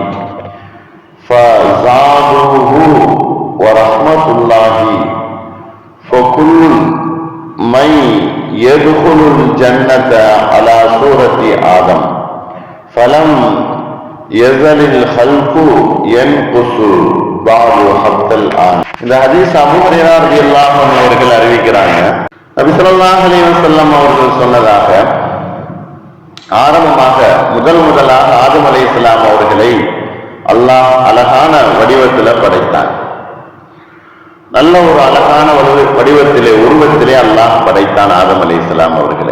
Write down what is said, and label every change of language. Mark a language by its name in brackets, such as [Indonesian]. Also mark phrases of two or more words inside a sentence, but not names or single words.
[Arabic] فزادوه ورحمة الله. فكل من يدخل الجنة على صورة آدم فلم يزل الخلق ينقص بعد حتى الآن. [Tamil] இந்த ஹதீஸ் அபூ ஹுரைரா [Arabic] رضي الله عنه [Tamil] அவர்கள் அறிவிக்கிறாங்க. நபி [Arabic] صلى الله عليه وسلم [Tamil] அவர்கள் சொன்னதாக, ஆரம்பமாக முதலாக ஆதம் அலைஹிஸ்ஸலாம் அவர்களை அல்லாஹ் அழகான வடிவத்தில் படைத்தான். நல்ல ஒரு அழகான வடிவத்திலே, உருவத்திலே அல்லாஹ் படைத்தான் ஆதம் அலைஹிஸ்ஸலாம் அவர்களை.